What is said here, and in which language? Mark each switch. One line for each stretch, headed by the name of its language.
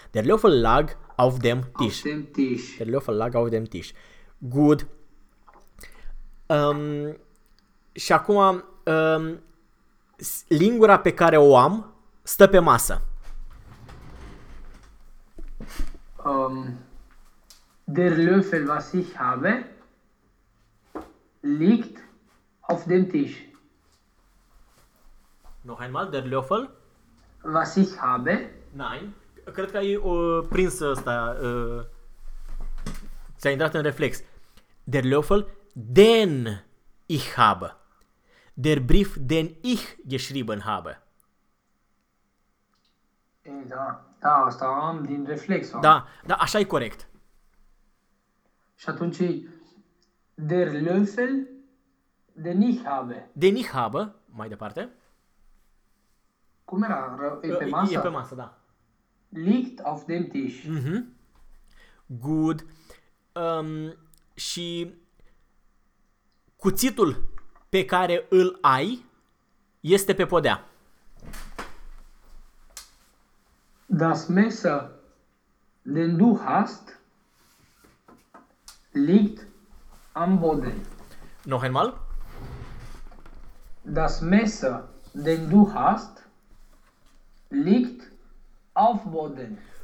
German: Der Löffel lag auf dem Tisch. Auf dem Tisch. Der Löffel lag auf dem Tisch.
English: Good.
Romanian: Și acum, lingura pe care o am stă pe masă.
German: Der Löffel, was ich habe, liegt auf dem Tisch. Noch einmal, der Löffel. Was ich habe?
Romanian: Nein. Cred că ai prins ăsta. Ți-a intrat în reflex.
German: Der Löffel, den ich habe. Der Brief, den ich geschrieben habe.
Romanian: Da, asta am din reflex. Da, da, așa e corect. Și atunci, der Löffel, den ich habe. Den ich habe, mai departe. Cum era? E pe masă? E pe masă, da.
German: Liegt auf dem Tisch.
English: Mm-hmm. Good.
Romanian: Și cuțitul pe care îl ai este pe podea.
German: Das Messer, den du hast, liegt am Boden. Noch einmal. Das Messer, den du hast, liegt auf Boden.